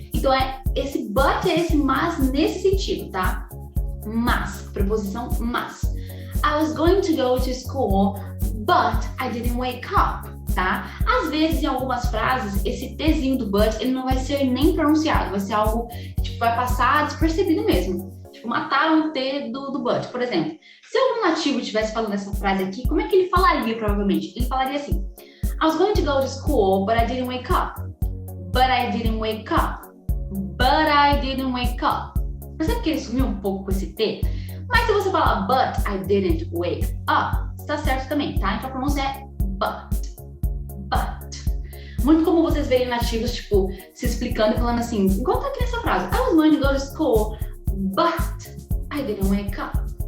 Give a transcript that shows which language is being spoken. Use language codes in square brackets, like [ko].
[pt] Então esse but é esse mas nesse sentido, tá? Mas, preposição mas. [en] I was going to go to school, but I didn't wake up, tá? [pt] Às vezes, em algumas frases, esse Tzinho do but, ele não vai ser nem pronunciado, vai ser algo que tipo, vai passar despercebido mesmo. Tipo, mataram o T do but. Por exemplo, se algum nativo estivesse falando essa frase aqui, como é que ele falaria, provavelmente? Ele falaria assim, [en] I was going to go to school, but I didn't wake up. But I didn't wake up. But I didn't wake up. [pt] Percebe que ele sumiu um pouco com esse T? Mas se você falar [en] but I didn't wake up, [pt] está certo também, tá? Então a pronúncia é but. Muito comum vocês verem nativos, tipo, se explicando e falando assim, igual tá aqui nessa frase. [en] I was going to go to school, but I didn't wake up.